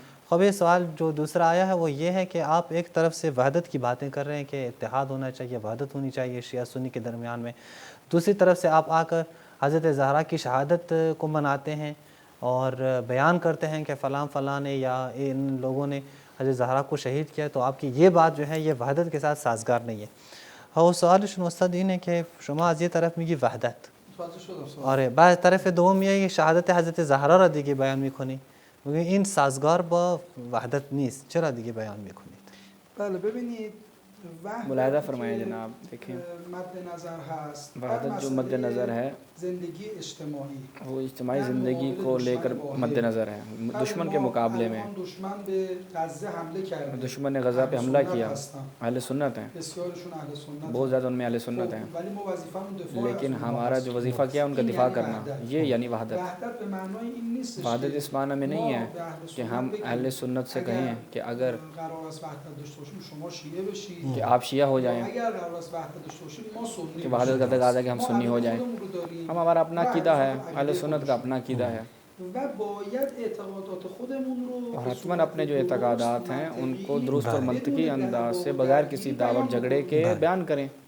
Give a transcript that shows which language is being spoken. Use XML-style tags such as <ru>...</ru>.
<ur>خب یہ سوال جو دوسرا آیا ہے وہ یہ ہے کہ آپ ایک طرف سے وحدت کی باتیں کر رہے ہیں کہ اتحاد ہونا چاہیے، وحدت ہونی چاہیے شیعہ سنی کے درمیان میں، دوسری طرف سے آپ آ کر حضرت زہرا کی شہادت کو مناتے ہیں اور بیان کرتے ہیں کہ فلاں فلاں نے یا ان لوگوں نے حضرت زہرا کو شہید کیا، تو آپ کی یہ بات جو ہے یہ وحدت کے ساتھ سازگار نہیں ہے.</ur> <fa>اور سوالشون استاد اینه که شما از یه طرف میگی وحدت، آره، بعد طرف دوم میای شهادت حضرت زهرا را دیگه بیان میکنی، میگی این سازگار با وحدت نیست، چرا دیگه بیان میکنید؟ بله ببینید</fa> <ur>ملاحظہ فرمائیں جناب، دیکھیں</ur> <fa>مد نظر هست،</fa> <ur>وحدت جو مد نظر ہے</ur> <fa>زندگی اجتماعی،</fa> <ur>وہ اجتماعی زندگی کو لے کر مد نظر ہے. دشمن کے مقابلے میں</ur> <fa>دشمن به غزه حمله کرده،</fa> <ur>دشمن نے غزہ پہ حملہ کیا، اہل سنت ہیں،</ur> <fa>بسیارشون اہل سنت،</fa> <ur>بہت زیادہ ان میں اہل سنت ہیں،</ur> <fa>ولی ما وظیفمون دفاع،</fa> <ur>لیکن ہمارا جو وظیفہ کیا ان کا دفاع کرنا، یہ یعنی وحدت.</ur> <fa>وحدت به معنای این نیست</fa> <ur>وحدت اس معنی میں نہیں ہے کہ ہم اہل سنت سے کہیں کہ اگر</ur> <fa>قرار است وحدت داشته باشیم شما شیعه بشید،</fa> <ur>کہ آپ شیعہ ہو جائیں،</ur> <fa>اگر قرار است وحدت داشته باشیم ما سنی،</fa> <ur>کہ وحدت کا تقاضا ہے کہ ہم سنی ہو جائیں. ہم ہمارا اپنا عقیدہ ہے، اہل سنت کا اپنا عقیدہ ہے،</ur> <fa>و باید اعتقادات خودمون رو</fa> <ur>اور حتماً اپنے جو اعتقادات ہیں ان کو درست اور منطقی انداز سے بغیر کسی دعوت جھگڑے کے بیان کریں.</ur>